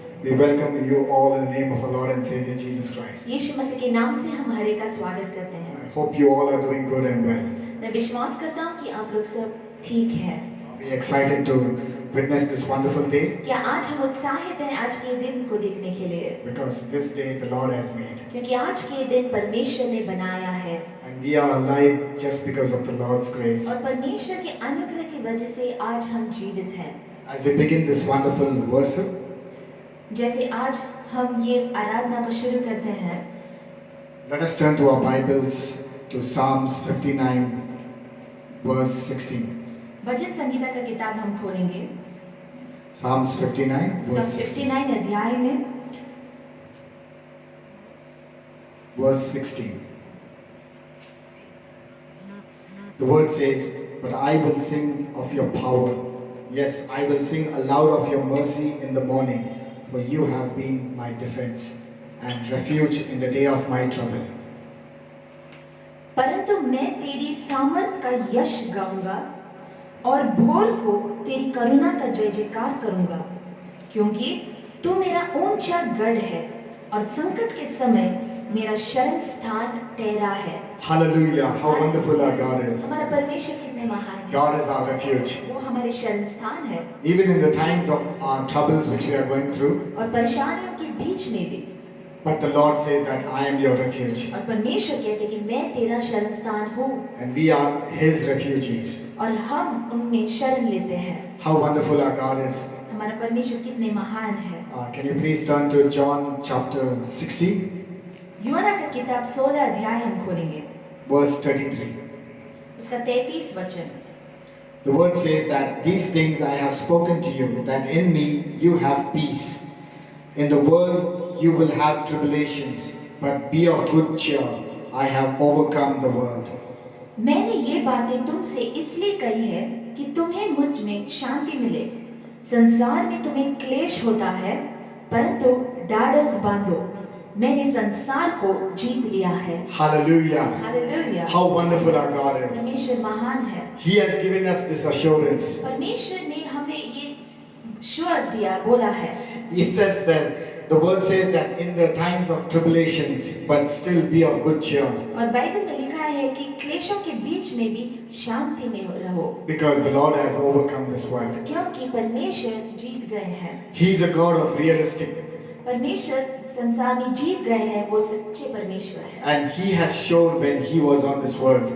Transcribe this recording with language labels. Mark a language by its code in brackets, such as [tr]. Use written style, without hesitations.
[en] We welcome you all in the name of our Lord and Savior Jesus Christ. [hi] यीशु मसीह के नाम से हम हर एक का स्वागत करते हैं। [en] I hope you all are doing good and well. [hi] मैं विश्वास करता हूँ कि आप लोग सब ठीक हैं। [en] Are we excited to witness this wonderful day? [hi] क्या आज हम उत्साहित हैं आज के दिन को देखने के लिए? [en] Because this day the Lord has made. [hi] क्योंकि आज के दिन परमेश्वर ने बनाया है। [en] And we are alive just because of the Lord's grace. [hi] और परमेश्वर के अनुग्रह की वजह से आज हम जीवित हैं। [en] As we begin this wonderful worship, [hi] जैसे आज हम ये आराधना को शुरू करते हैं, [en] let us turn to our Bibles to Psalms 59 verse 16. [hi] भजन संगीता का किताब हम खोलेंगे। [en] Psalms 59 verse 16. [hi] 59 अध्याय में [en] Verse 16. The word says, "But I will sing of your power. Yes, I will sing aloud of your mercy in the morning, for you have been my defense and refuge in the day of my trouble." [hi] परंतु मैं तेरी सामर्थ का यश गाऊंगा और भोर को तेरी करुणा का जय जयकार करूंगा, क्योंकि तू मेरा ऊंचा गढ़ है और संकट के समय मेरा शरण स्थान ठहरा है। [en] Hallelujah! How wonderful our God is. [hi] हमारा परमेश्वर कितने महान है। [en] God is our refuge. [hi] वो हमारे शरण स्थान है। [en] Even in the times of our troubles which we are going through, [hi] और परेशानियों के बीच में भी, [en] but the Lord says that I am your refuge. [hi] और परमेश्वर कहते हैं कि मैं तेरा शरण स्थान हूँ। [en] And we are His refugees. [hi] और हम उनमें शरण लेते हैं। [en] How wonderful our God is. [hi] हमारा परमेश्वर कितने महान है। [en] Can you please turn to John chapter 16, [hi] यूहन्ना का किताब 16 अध्याय हम खोलेंगे, [en] verse 33. [hi] उसका 33 वचन। [en] The word says that these things I have spoken to you, that in me you have peace. In the world you will have tribulations, but be of good cheer. I have overcome the world. [hi] मैंने ये बातें तुमसे इसलिए कही है कि तुम्हें मुझ में शांति मिले। संसार में तुम्हें क्लेश होता है, परंतु ढाढ़स बांधो, मैंने संसार को जीत लिया है। [en] Hallelujah. [hi] Hallelujah. [en] How wonderful our God is. [hi] परमेश्वर महान है। [en] He has given us this assurance. [hi] परमेश्वर ने हमें ये श्योर दिया, बोला है। [en] He says that the word says that in the times of tribulations, but still be of good cheer. [hi] और बाइबल में लिखा है कि क्लेशों के बीच में भी शांति में रहो, [en] Because the Lord has overcome this world. [hi] क्योंकि परमेश्वर जीत गए हैं। [en] He is a God of realistic. [hi] परमेश्वर संसार में जीत गए हैं, वो सच्चे परमेश्वर है। [en] And He has shown when He was on this world.